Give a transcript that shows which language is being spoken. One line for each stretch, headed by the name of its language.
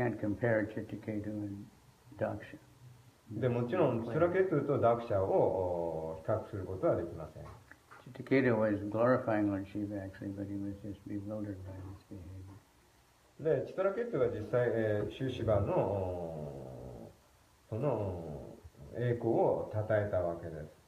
English: You can't compare Chittiketu and Daksha.
Japanese: で、もちろん、チトラケトゥとダクシャを比較することはできません。
English: Chittiketu was glorifying Lord Shiva actually, but he was just bewildered by this behavior.
Japanese: で、チトラケトゥは実際、シュシバのその栄光を称えたわけです。